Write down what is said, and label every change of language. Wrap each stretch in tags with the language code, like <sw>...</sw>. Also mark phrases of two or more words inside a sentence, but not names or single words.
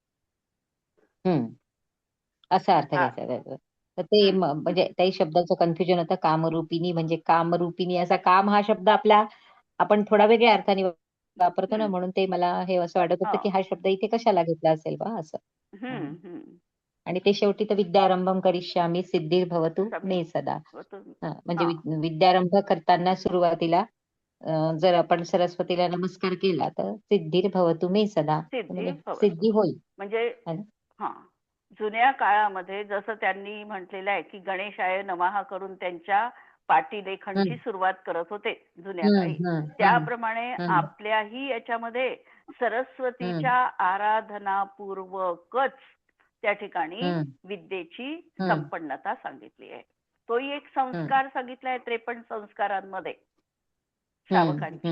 <mr>असा अर्थ हा. घ्यायचा त्याचा. तर ते म्हणजे त्याही शब्दाचं कन्फ्युजन होतं. कामरूपिणी म्हणजे कामरूपिणी, असा काम हा शब्द आपला आपण थोडा वेगळ्या अर्थाने वापरतो ना, म्हणून ते मला हे असं वाटत होतं की हो. हा शब्द इथे कशाला घेतला असेल बा असं. आणि ते शेवटी तर</mr> <sa>विद्यारंभम करिष्यामी सिद्धिर्भवतु मे सदा.</sa> <mr>म्हणजे विद्यारंभ करताना सुरुवातीला जर आपण सरस्वतीला नमस्कार केला तर</mr> <sa>सिद्धिर्भवतु मे सदा,</sa> <mr>सिद्धी म्हणजे भवतु. सिद्धी होईल. म्हणजे</mr> <hi>है ना?</hi> <mr>हा, जुन्या काळामध्ये जसं त्यांनी म्हटलेलं आहे की</mr> <sa>गणेशाय नमः</sa> <mr>करून त्यांच्या पाटीलेखनची सुरुवात करत होते जुन्या काळी, त्याप्रमाणे हम्म. आपल्याही याच्यामध्ये सरस्वतीच्या आराधनापूर्वकच त्या ठिकाणी विद्येची संपन्नता सांगितली आहे. तोही एक संस्कार सांगितलाय 53 संस्कारांमध्ये श्रावकांच्या.</mr>